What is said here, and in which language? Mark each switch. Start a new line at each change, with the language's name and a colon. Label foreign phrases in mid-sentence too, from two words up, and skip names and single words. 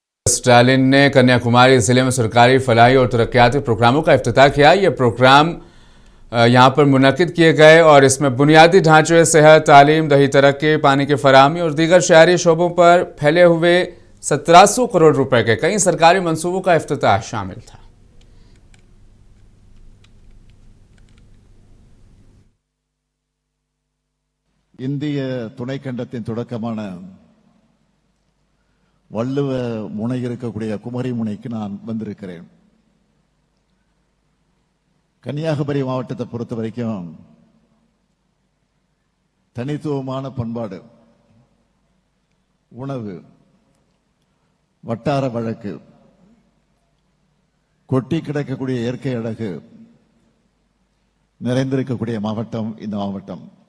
Urdu: اسٹالن نے کنیاکماری ضلعے میں سرکاری فلاحی اور ترقیاتی پروگراموں کا افتتاح کیا. یہ پروگرام یہاں پر منعقد کیے گئے اور اس میں بنیادی ڈھانچے، صحت، تعلیم، دہی ترقی، پانی کی فراہمی اور دیگر شہری شعبوں پر پھیلے ہوئے 1700 کروڑ روپے کے کئی سرکاری منصوبوں کا افتتاح شامل تھا.
Tamil: இந்திய துணைக்கண்டத்தின் தொடக்கமான வள்ளுவ முனை இருக்கக்கூடிய குமரி முனைக்கு நான் வந்திருக்கிறேன். கன்னியாகுமரி மாவட்டத்தை பொறுத்த வரைக்கும் தனித்துவமான பண்பாடு, உணவு, வட்டார வழக்கு, கொட்டி கிடக்கக்கூடிய இயற்கை அழகு நிறைந்திருக்கக்கூடிய மாவட்டம் இந்த மாவட்டம்.